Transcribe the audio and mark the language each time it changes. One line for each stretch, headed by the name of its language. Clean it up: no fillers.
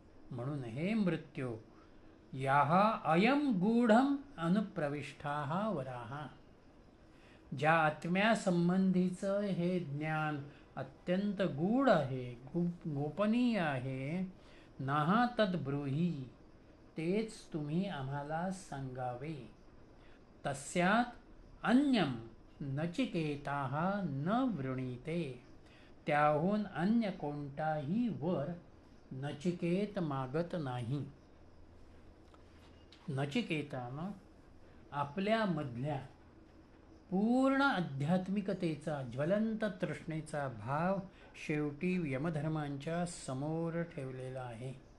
Marathi: म्हणून हे
Sanskrit: मृत्यू याह अयम गूढम अनुप्रविष्टाः वराः.
Marathi: ज्या आत्म्यासंबंधीचं हे ज्ञान अत्यंत गूढ आहे, गोपनीय आहे,
Sanskrit: नाहा तद्ब्रूही,
Marathi: तेच तुम्ही आम्हाला सांगावे.
Sanskrit: तस्यात अन्यम नचिकेताः न वृणीते.
Marathi: त्याहून अन्य कोणताही वर नचिकेत मागत नाही. नचिकेतानं आपल्यामधल्या पूर्ण आध्यात्मिकतेचा ज्वलंत तृष्णेचा भाव शेवटी यमधर्मांच्या समोर ठेवलेला आहे.